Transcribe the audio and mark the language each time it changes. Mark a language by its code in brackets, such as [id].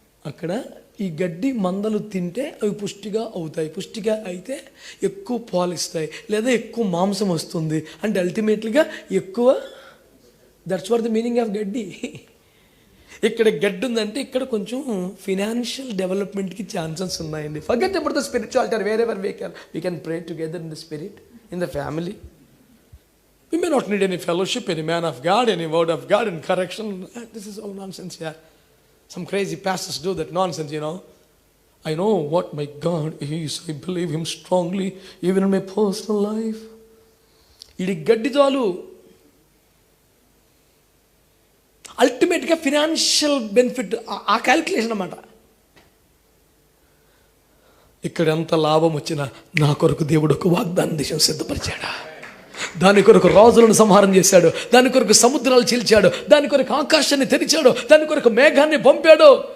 [te] అక్కడ ఈ గడ్డి మందలు తింటే అవి పుష్టిగా అవుతాయి, పుష్టిగా అయితే ఎక్కువ పాలు ఇస్తాయి, లేదా ఎక్కువ మాంసం వస్తుంది, అంటే అల్టిమేట్లీగా ఎక్కువ. [en] That's what the meaning of gaddi. [te] ఇక్కడ గడ్డి ఉందంటే ఇక్కడ కొంచెం ఫినాన్షియల్ డెవలప్మెంట్కి ఛాన్సెస్ ఉన్నాయండి. [en] Forget about the spirituality, wherever we can pray together in the spirit, in the family. We may not need any fellowship, any man of God, any word of God in correction. This is all nonsense here. Some crazy pastors do that nonsense, you know. I know what my God is. I believe Him strongly, even in my personal life. [te] ఇది గడ్డి చాలు. అల్టిమేట్గా financial benefit ఆ calculation అన్నమాట. ఇక్కడ ఎంత లాభం వచ్చినా నా కొరకు దేవుడు ఒక వాగ్దాన దేశం సిద్ధపరిచాడా, దాని కొరకు రాజులను సంహారం చేశాడు, దాని కొరకు సముద్రాలు చీల్చాడు, దాని కొరకు ఆకాశాన్ని తెరిచాడు, దాని కొరకు మేఘాన్ని పంపాడు.